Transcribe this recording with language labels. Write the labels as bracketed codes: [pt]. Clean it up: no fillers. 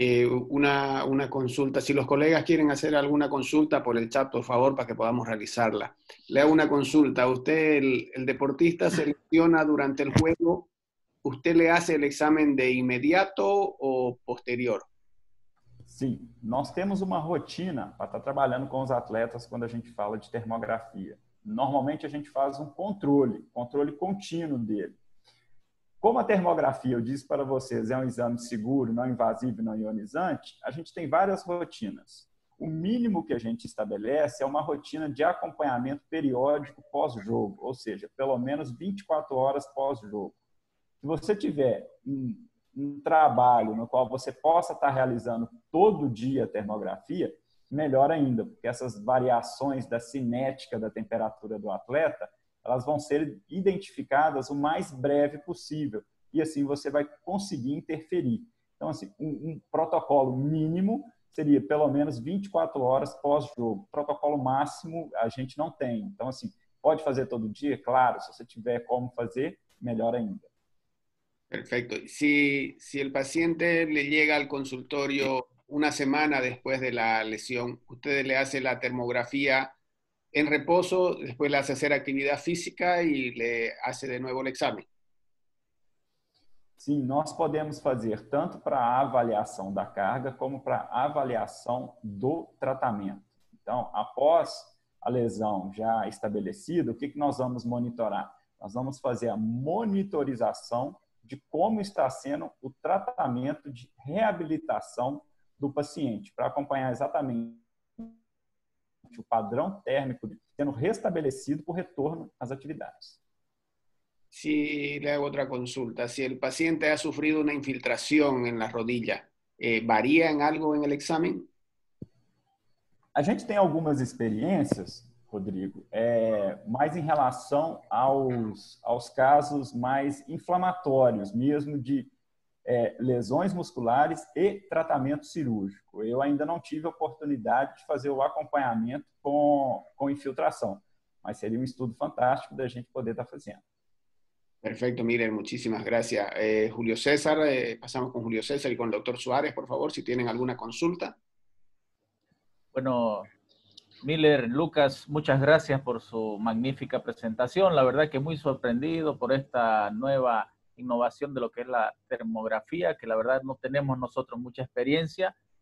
[es] Una consulta, si los colegas quieren hacer alguna consulta por el chat, por favor, para que podamos realizarla. Le hago una consulta. Usted, el deportista selecciona durante el juego, ¿usted le hace el examen de inmediato o posterior? [pt] Sim, nós temos uma rotina para estar trabalhando com os atletas quando a gente fala de termografia. Normalmente a gente faz um controle contínuo dele. Como a termografia, eu disse para vocês, é um exame seguro, não invasivo e não ionizante, a gente tem várias rotinas. O mínimo que a gente estabelece é uma rotina de acompanhamento periódico pós-jogo, ou seja, pelo menos 24 horas pós-jogo. Se você tiver um trabalho no qual você possa estar realizando todo dia a termografia, melhor ainda, porque essas variações da cinética da temperatura do atleta, elas vão ser identificadas o mais breve possível. E assim você vai conseguir interferir. Então, assim, um protocolo mínimo seria pelo menos 24 horas pós-jogo. Protocolo máximo a gente não tem. Então, assim, pode fazer todo dia? Claro, se você tiver como fazer, melhor ainda. [es] Perfecto. Si el paciente le llega al consultorio una semana después de la lesión, ¿usted le hace la termografía en reposo, después le hace hacer actividad física y le hace de nuevo el examen? [pt] Sim, nós podemos fazer tanto para a avaliação da carga como para a avaliação do tratamento. Então, após a lesão já estabelecida, o que nós vamos monitorar? Nós vamos fazer a monitorização de como está sendo o tratamento de reabilitação do paciente, para acompanhar exatamente o padrão térmico sendo restabelecido por retorno às atividades. [es] Si le hago otra consulta, si el paciente ha sufrido una infiltración en la rodilla, ¿varía en algo en el examen? [pt] A gente tem algumas experiências, Rodrigo, mais em relação aos casos mais inflamatórios, mesmo de lesões musculares e tratamento cirúrgico. Eu ainda não tive a oportunidade de fazer o acompanhamento com infiltração, mas seria um estudo fantástico da gente poder estar fazendo. [es] Perfecto, Miller, muchísimas gracias. Julio César, pasamos con Julio César y con el doctor Suárez, por favor, si tienen alguna consulta. Bueno, Miller, Lucas, muchas gracias por su magnífica presentación. La verdad que muy sorprendido por esta nueva innovación de lo que es la termografía, que la verdad no tenemos nosotros mucha experiencia.